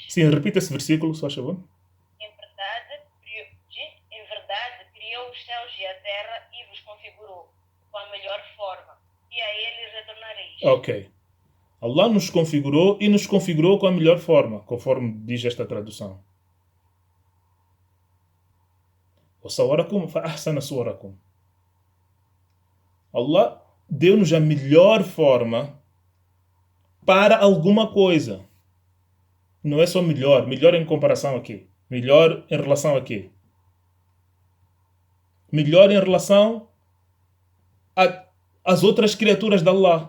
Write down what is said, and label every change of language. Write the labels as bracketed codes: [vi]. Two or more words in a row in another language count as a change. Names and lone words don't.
[pt] Sim, repita esse versículo, só favor. Em verdade, criou os céus e a terra e vos configurou com a melhor forma, e a eles retornareis. Ok. Allah nos configurou e nos configurou com a melhor forma, conforme diz esta tradução. [ar] وَصَوَّرَكُمْ فَأَحْسَنَ صُوَرَكُمْ. [pt] Allah deu-nos a melhor forma para alguma coisa. Não é só melhor. Melhor em comparação a quê? Melhor em relação a quê? Melhor em relação às outras criaturas de Allah.